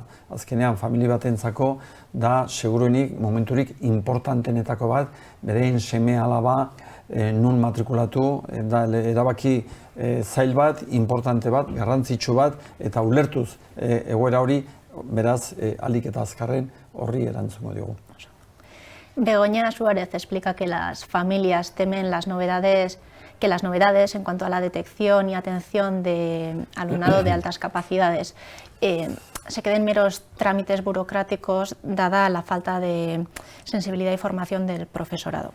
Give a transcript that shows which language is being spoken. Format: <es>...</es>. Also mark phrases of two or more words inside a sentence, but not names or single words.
<eu>Azkenean, familia batentzako da seguruenik momenturik importantenetako bat, berein seme alaba nun matrikulatu, da erabaki zail bat, importante bat, garrantzitsu bat, eta ulertuz egoera hori, beraz, ahalik eta azkarren horri erantzungo diogu.</eu> <es>Begoña Suárez explica que las familias temen que las novedades en cuanto a la detección y atención de alumnado de altas capacidades se queden meros trámites burocráticos dada la falta de sensibilidad y formación del profesorado.</es>